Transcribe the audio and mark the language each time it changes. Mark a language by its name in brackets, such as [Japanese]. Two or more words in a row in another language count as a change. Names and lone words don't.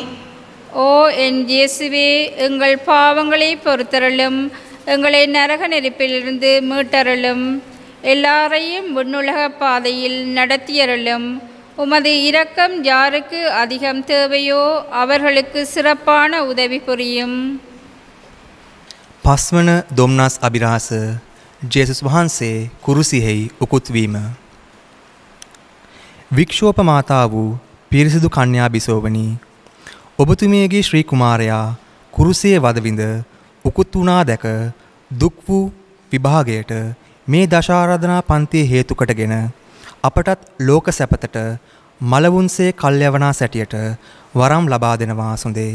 [Tamil] ஓ என் இயேசுவே, எங்கள் பாவங்களை பொறுத்தருளும். எங்களை நரக நெருப்பிலிருந்து மீட்டருளும். எல்லாரையும் விண்ணுலக பாதையில் நடத்தியருளும். உமது இரக்கம் யாருக்கு அதிகம் தேவையோ அவர்களுக்கு சிறப்பான உதவி புரியும். [Sinhala] පස්වන දොම්නස් අභිරහස ජේසුස් වහන්සේ කුරුසියෙහි උකුත්වීම. වික්ෂෝප මාතා වූ පිරිසිදු කන්‍යා බිසෝවනි, ඔබතුමියගේ ශ්‍රී කුමාරයා කුරුසියේ වදවිඳ උකුත් වුණා දැක දුක් වූ විභාගයට මේ දශාරාධනා පන්තිය හේතු කොටගෙන අපටත් ලෝක සැපතට මලවුන්සේ කල්යවනා සැටියට වරම් ලබා දෙනවා සුඳේ.